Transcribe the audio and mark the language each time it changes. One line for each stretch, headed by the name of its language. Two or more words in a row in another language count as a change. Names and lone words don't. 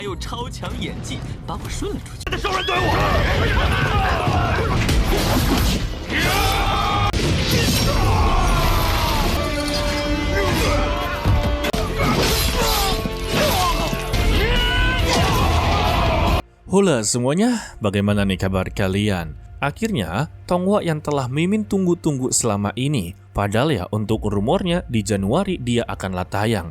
Chinese: 还有超强演技，把我顺了出去。兽人怼我！
Indonesian: Halo semuanya, bagaimana nih kabar kalian? Akhirnya, Tonghua yang telah Mimin tunggu-tunggu selama ini, padahal ya untuk rumornya di Januari dia akanlah tayang.